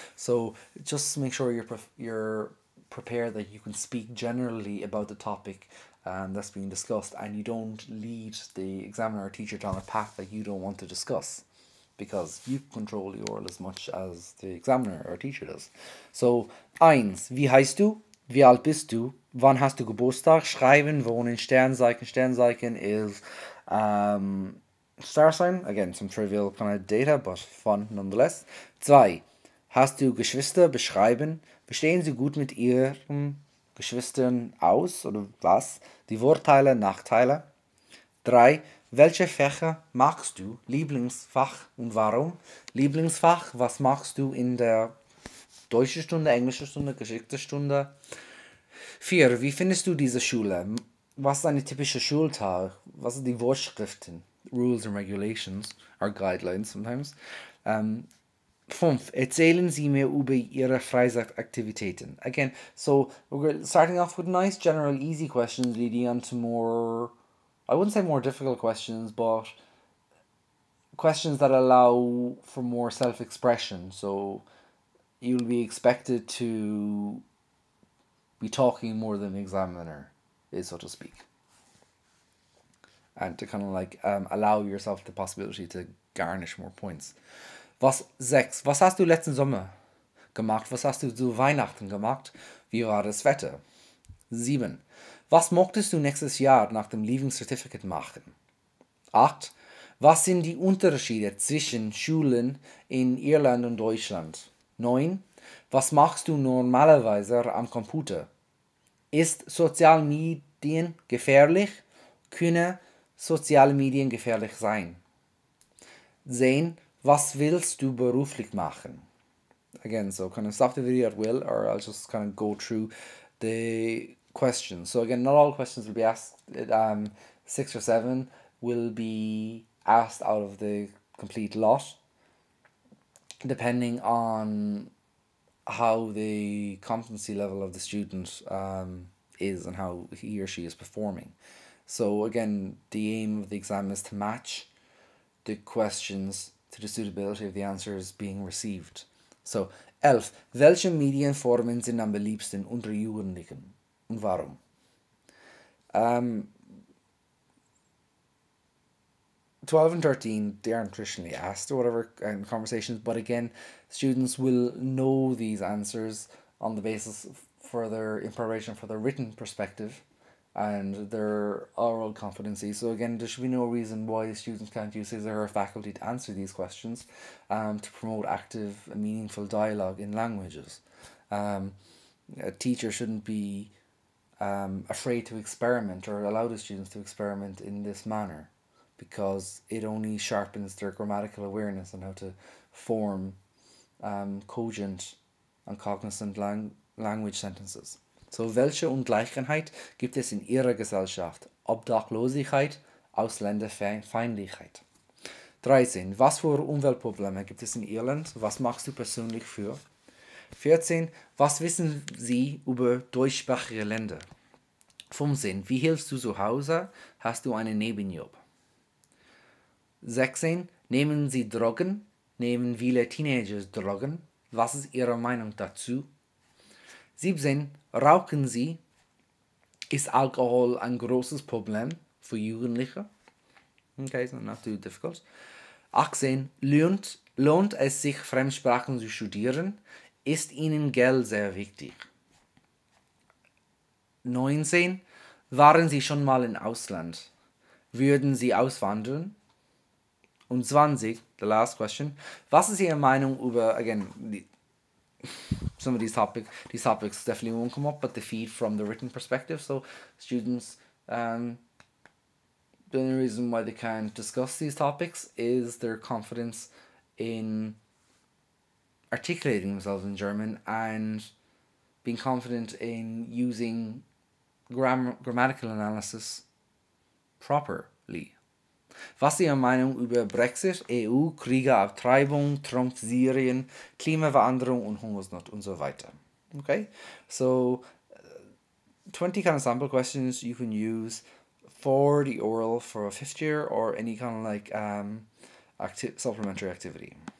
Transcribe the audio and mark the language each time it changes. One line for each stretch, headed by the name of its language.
English: So just make sure you're prepared that you can speak generally about the topic that's being discussed, and you don't lead the examiner or teacher down a path that you don't want to discuss, because you control the oral as much as the examiner or teacher does.
German: So, eins, wie heißt du? Wie alt bist du? Wann hast du Geburtstag? Schreiben, wohnen, Sternzeichen.
English: Sternzeichen is star sign. Again, some trivial kind of data, but fun nonetheless.
German: Zwei, hast du Geschwister? Beschreiben. Bestehen sie gut mit ihren Geschwistern aus oder was? Die Vorteile, Nachteile. 3. Welche Fächer magst du? Lieblingsfach und warum? Lieblingsfach, was magst du in der deutschen Stunde, englische Stunde, geschickte Stunde? 4. Wie findest du diese Schule? Was ist eine typische Schultag? Was sind die Vorschriften?
English: Rules and regulations, or guidelines sometimes. 5.
German: Erzählen Sie mir über Ihre Freizeitaktivitäten.
English: Again, so we're starting off with nice, general, easy questions leading on to more, I wouldn't say more difficult questions, but questions that allow for more self-expression. So you'll be expected to be talking more than the examiner is, so to speak. And to kind of like allow yourself the possibility to garnish more points. 6.
German: Was hast du letzten Sommer gemacht? Was hast du zu Weihnachten gemacht? Wie war das Wetter? 7. Was möchtest du nächstes Jahr nach dem Leaving Certificate machen? 8. Was sind die Unterschiede zwischen Schulen in Irland und Deutschland? 9. Was machst du normalerweise am Computer? Ist Sozialmedien gefährlich? Können soziale Medien gefährlich sein? 10. Was willst du beruflich machen?
English: Again, so kind of stop the video at will, or I'll just kind of go through the questions. So again, not all questions will be asked. 6 or 7 will be asked out of the complete lot, depending on how the competency level of the student is and how he or she is performing. So again, the aim of the exam is to match the questions to the suitability of the answers being received. So, 11.
German: Welche Medienformen sind am beliebsten unter Jugendlichen und warum?
English: 12 and 13, they aren't traditionally asked or whatever in conversations, but again, students will know these answers on the basis in preparation for their written perspective and their oral competency. So again, there should be no reason why the students can't use his or her faculty to answer these questions, to promote active and meaningful dialogue in languages. A teacher shouldn't be afraid to experiment or allow the students to experiment in this manner, because it only sharpens their grammatical awareness and how to form cogent and cognizant language sentences.
German: So, welche Ungleichheit gibt es in Ihrer Gesellschaft? Obdachlosigkeit, Ausländerfeindlichkeit. 13. Was für Umweltprobleme gibt es in Irland? Was machst du persönlich für? 14. Was wissen Sie über deutschsprachige Länder? 15. Wie hilfst du zu Hause? Hast du einen Nebenjob? 16. Nehmen Sie Drogen? Nehmen viele Teenager Drogen? Was ist Ihre Meinung dazu? 17. Rauchen Sie? Ist Alkohol ein großes Problem für Jugendliche?
English: Okay, so not too difficult. 18.
German: Lohnt es sich, Fremdsprachen zu studieren? Ist Ihnen Geld sehr wichtig? 19. Waren Sie schon mal im Ausland? Würden Sie auswandern? Und 20,
English: the last question.
German: Was ist Ihre Meinung über,
English: again, some of these topics definitely won't come up, but the feed from the written perspective. So students, the only reason why they can't discuss these topics is their confidence in articulating themselves in German and being confident in using grammatical analysis properly.
German: Was ist Ihre Meinung über Brexit, EU, Kriegerabtreibung, Trump, Syrien, Klimaveränderung und Hungersnot und so weiter?
English: Okay, so 20 kind of sample questions you can use for the oral for a 5th year or any kind of like supplementary activity.